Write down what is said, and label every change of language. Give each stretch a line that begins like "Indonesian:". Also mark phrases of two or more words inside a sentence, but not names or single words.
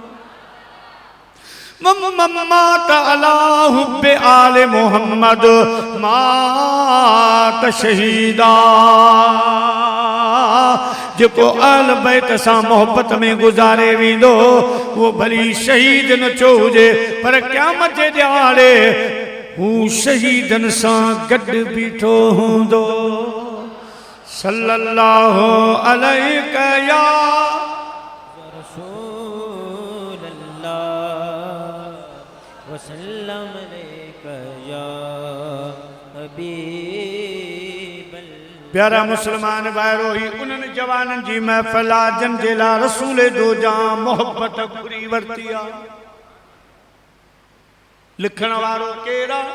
Arabic: مات على حب آل محمد مات شهيدا.
Sindhi: जेको आल बैत सां मोहब्बत में गुज़ारे वेंदो वो भली शहीद न छो हुजे, पर क़यामत जे ॾियारे हू शहीदनि सां गॾु बीठो हूंदो।
Arabic: صلى الله عليه يا رسول الله وسلم عليك يا حبيب الله.
Sindhi: प्यारा मुसलमान भाइरो, ही उन्हनि जवाननि जी महफ़िल आहे जिन जे लाइ रसूल दो जाम मोहब्बत घुरी वरिती आहे। लिखण वारो केरु आहे?